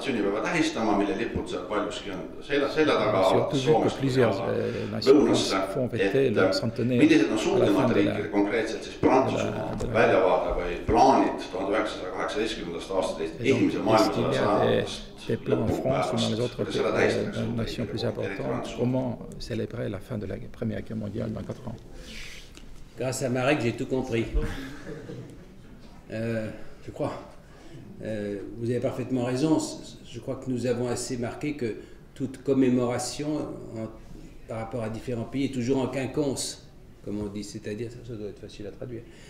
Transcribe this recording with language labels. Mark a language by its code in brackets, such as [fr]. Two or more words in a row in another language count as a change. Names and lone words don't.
[et] sünnipäeva tähistama, mille lipud seal paljuski on selja taga Soomest lõunasse, et millised on suuremad riikide konkreetselt siis Prantsusmaa väljavaade või plaanid 1918. aastast esimese maailmasõja saadavast [fr] des plans en France ou dans les autres nations plus importantes, comment célébrer la fin de la Première Guerre mondiale dans 4 ans. Grâce à Marek, j'ai tout compris. Je crois. Vous avez parfaitement raison. Je crois que nous avons assez marqué que toute commémoration par rapport à différents pays est toujours en quinconce, comme on dit, c'est-à-dire, ça doit être facile à traduire.